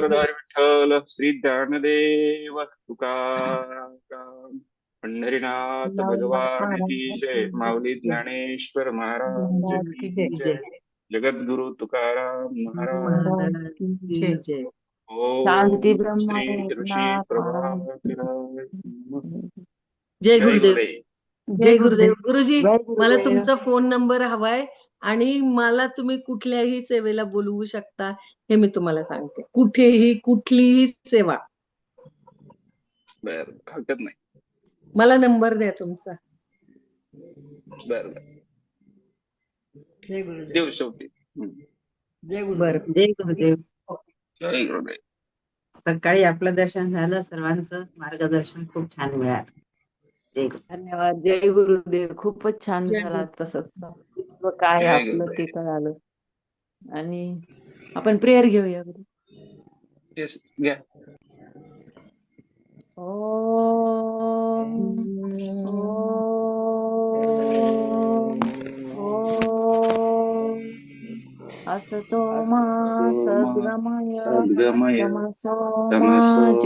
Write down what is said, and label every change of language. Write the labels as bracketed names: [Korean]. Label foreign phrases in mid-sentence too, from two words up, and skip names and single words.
[Marathi] वरदारी विठ्ठल श्री ज्ञानदेव तुकाराम पंढरीनाथ भगवान [Hindi] की जय. [Marathi] माऊली ज्ञानेश्वर महाराज [Hindi] की जय. [Marathi] जगद्गुरु तुकाराम महाराज महाराज [Hindi] की जय. [Marathi] शांती ओम ब्रह्म श्री ऋषी एकनाथ महाराज की [Sanskrit] प्रभाकराय नमः. [Marathi] जय जय गुरुदेव. गुरुदेव. जय गुरुदेव. गुरुजी, जय मला गुरुदेव. तुमचा फोन नंबर हवाय आणि मला तुम्ही कुठल्याही सेवेला बोलवू शकता हे मी तुम्हाला सांगते. कुठेही कुठलीही सेवा. बर, हरकत नाही. मला नंबर द्या तुमचा. बर बर, देऊ शेवटी. बरं. जय गुरुदेव. जय गुरुदेव. सकाळी आपलं दर्शन झालं, सर्वांचं मार्गदर्शन खूप छान मिळालं. जय गुरु. धन्यवाद. जय गुरुदेव. खूपच छान जय झाला गुरु. तसं विश्व काय जय आपलं गुरुदेव. ते कळालं. आणि आपण प्रेयर घेऊया गुरु. येस, घ्या. [Sanskrit] ओम ओम ओम असतो मा सद्गमय सद्गमय तमसो मा तमसो मा